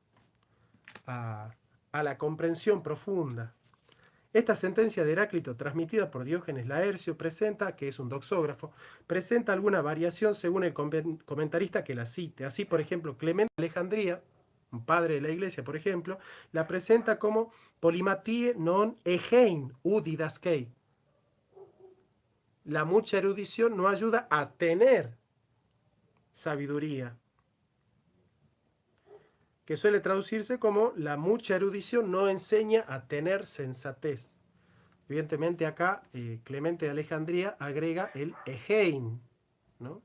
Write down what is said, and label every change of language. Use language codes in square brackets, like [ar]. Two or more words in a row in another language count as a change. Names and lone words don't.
[es] a la comprensión profunda. Esta sentencia de Heráclito, transmitida por Diógenes Laercio, presenta, que es un doxógrafo, presenta alguna variación según el comentarista que la cite. Así, por ejemplo, Clemente de Alejandría, un padre de la iglesia, por ejemplo, la presenta como [el] πολυμαθίη νόον ἔχειν οὐ διδάσκει. [es] La mucha erudición no ayuda a tener sabiduría, que suele traducirse como la mucha erudición no enseña a tener sensatez. Evidentemente acá Clemente de Alejandría agrega el egein, ¿no?